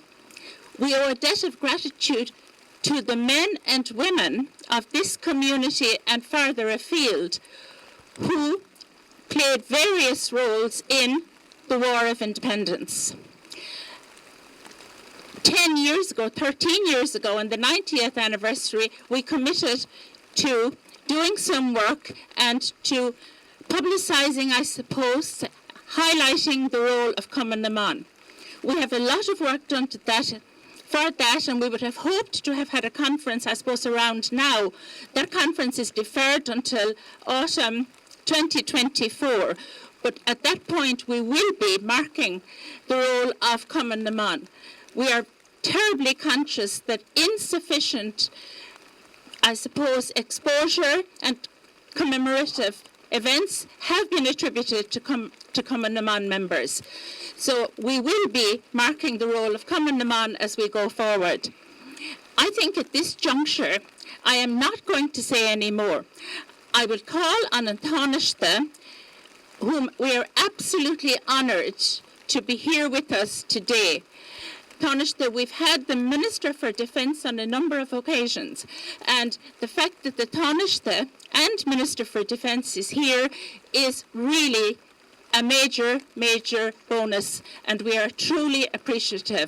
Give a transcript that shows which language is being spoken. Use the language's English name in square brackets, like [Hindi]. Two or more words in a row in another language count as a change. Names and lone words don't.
[English] We owe a debt of gratitude to the men and women of this community and further afield who played various roles in the War of Independence. 13 years ago, on the 90th anniversary, we committed to doing some work and to publicising, I suppose, highlighting the role of Cumann na mBan. We have a lot of work done for that, and we would have hoped to have had a conference, I suppose, around now. That conference is deferred until autumn 2024, but at that point we will be marking the role of Cumann na mBan. We are terribly conscious that insufficient, I suppose, exposure and commemorative events have been attributed to Cumann na mBan members. So we will be marking the role of Cumann na mBan as we go forward. I think at this juncture, I am not going to say any more. I will call on an Tánaiste, whom we are absolutely honoured to be here with us today. Tánaiste, we've had the Minister for Defence on a number of occasions, and the fact that the Tánaiste and Minister for Defence is here is really a major, major bonus, and we are truly appreciative.